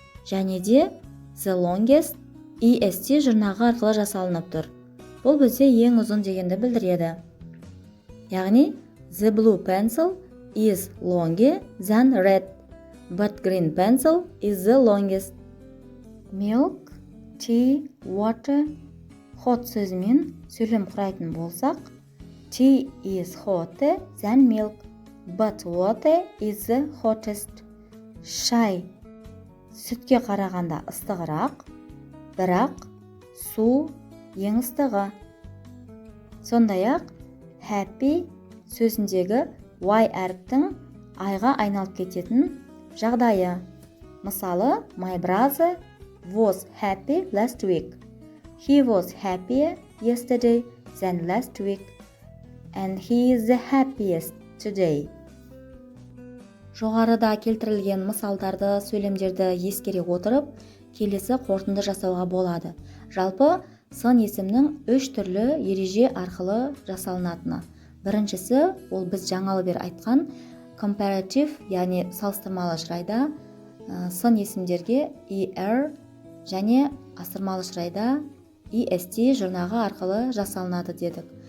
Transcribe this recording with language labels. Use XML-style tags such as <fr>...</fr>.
<kk>Және де the longest est жұрнағы арқылы жасалынып тұр. Бұл бізде ең ұзын дегенді білдіреді.</kk> <en>Яғни, the blue pencil is longer than red, but green pencil is the longest. Milk, tea, water, hot</en> <kk>сөзімен сөйлем құрайтын болсақ,</kk> <en>tea is hotter than milk, but water is the hottest.</en> <kk>Шай сүтке қарағанда ыстығырақ, бірақ су ең ыстығы. Сондай-ақ, happy сөзіндегі y әріптің айға айналып кететін жағдайы.</kk> <en>Мысалы, my brother was happy last week. He was happier yesterday than last week. And he is the happiest today.</en> <kk>Жоғарыда келтірілген мысалдарды, сөйлемдерді ескере отырып, келесі қорытынды жасауға болады. Жалпы, сын есімнің 3 түрлі ереже арқылы жасалынатыны. Біріншісі, ол біз жаңалы бер айтқан comparative, яғни салыстырмалы шырайда сын есімдерге er және асырмалы шырайда est жұрнағы арқылы жасалынады дедік.</kk>